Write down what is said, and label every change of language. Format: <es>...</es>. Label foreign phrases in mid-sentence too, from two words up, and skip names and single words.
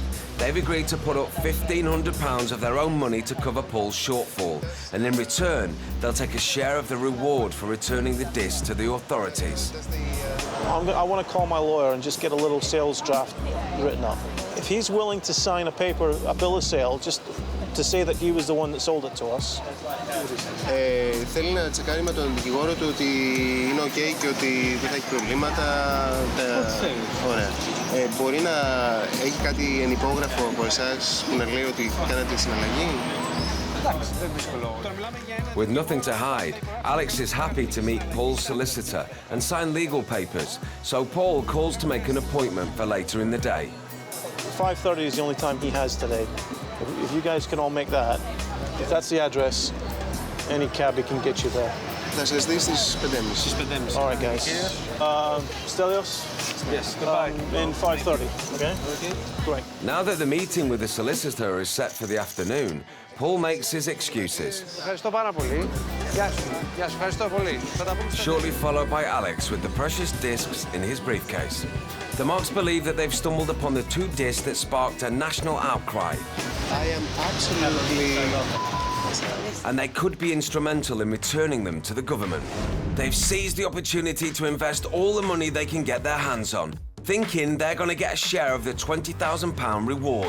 <en>They've agreed to put up £1,500 of their own money to cover Paul's shortfall, and in return, they'll take a share of the reward for returning the disc to the authorities. I want to call my lawyer and just get a little sales draft written up. If he's willing to sign a bill of sale, just to say that he was the one that sold it to us.</en> <el>Θέλει να τσεκάρει με τον δικηγόρο του ότι είναι OK και ότι δεν θα έχει προβλήματα. Ωραία. Μπορεί να έχει κάτι ενυπόγραφο από εσάς που να λέει ότι κάνατε συναλλαγή.</el> <en>With nothing to hide, Alex is happy to meet Paul's solicitor and sign legal papers, so Paul calls to make an appointment for later in the day. 5:30 is the only time he has today. If you guys can all make that, if that's the address, any cabbie can get you there.</en> <el>Θα σας δει στις 5:30.</el> <en>All right, guys. Stelios? Yes, goodbye. In 5:30, okay? Great. Now that the meeting with the solicitor is set for the afternoon, Paul makes his excuses.</en> <el>Ευχαριστώ πάρα πολύ. Γεια σου. Γεια σου. Ευχαριστώ πολύ.</el> <en>Shortly followed by Alex with the precious discs in his briefcase. The Marks believe that they've stumbled upon the two discs that sparked a national outcry. I am absolutely... And they could be instrumental in returning them to the government. They've seized the opportunity to invest all the money they can get their hands on, thinking they're going to get a share of the £20,000 reward.</en>